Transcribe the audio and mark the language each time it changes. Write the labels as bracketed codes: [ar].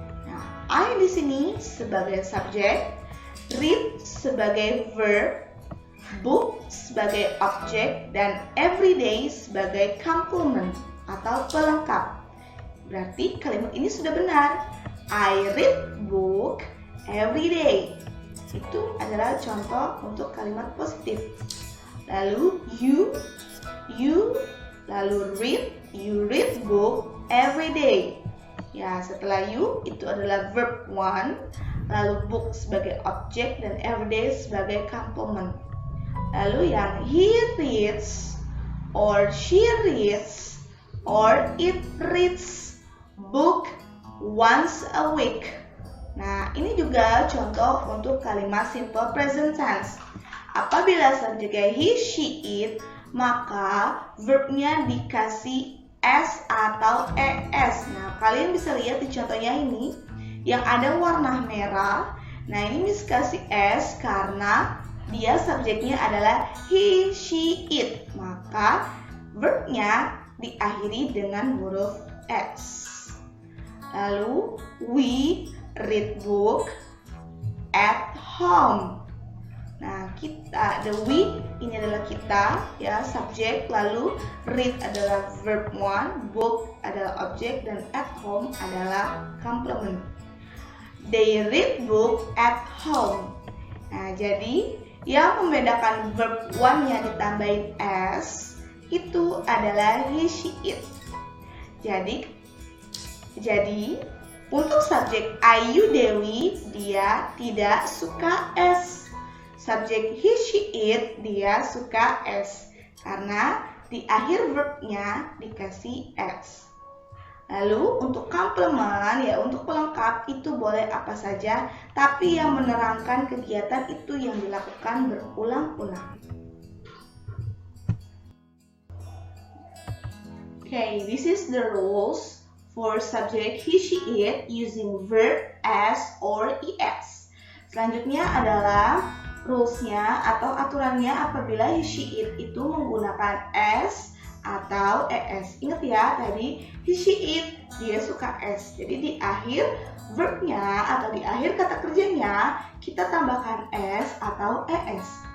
[id] Nah, I di sini sebagai subjek, read sebagai verb, book sebagai objek, dan every day sebagai complement atau pelengkap. Berarti kalimat ini sudah benar. [en] I read book every day. [id] Itu adalah contoh untuk kalimat positif. Lalu [en] you, lalu read, you read book every day. [id] Ya, setelah you itu adalah verb 1, lalu book sebagai objek dan everyday sebagai complement. Lalu yang [en] he reads or she reads or it reads book once a week. [id] Nah, ini juga contoh untuk kalimat simple present tense. Apabila subjeknya he, she, it, maka verbnya dikasih s atau es. Nah, kalian bisa lihat di contohnya ini yang ada warna merah. Nah, ini Miss kasih s karena dia subjeknya adalah he, she, it. Maka verbnya diakhiri dengan huruf s. Lalu [en] we read book at home. [id] Nah, kita, the we ini adalah kita, ya, subjek, lalu read adalah verb 1, book adalah objek, dan at home adalah complement. [en] They read book at home. [id] Nah, jadi yang membedakan verb 1-nya ditambahin s itu adalah he, she, it. Jadi untuk subjek Ayu Dewi dia tidak suka s. Subjek he, she, it dia suka s karena di akhir verbnya dikasih s. Lalu untuk complement, ya, untuk pelengkap itu boleh apa saja, tapi yang menerangkan kegiatan itu yang dilakukan berulang-ulang. [en] Okay, this is the rules for subject he, she, it using verb s or es. [id] Selanjutnya adalah rules-nya atau aturannya apabila he, she, it itu menggunakan s atau es. Ingat ya, tadi he, she, it dia suka s. Jadi di akhir verbnya atau di akhir kata kerjanya kita tambahkan s atau es.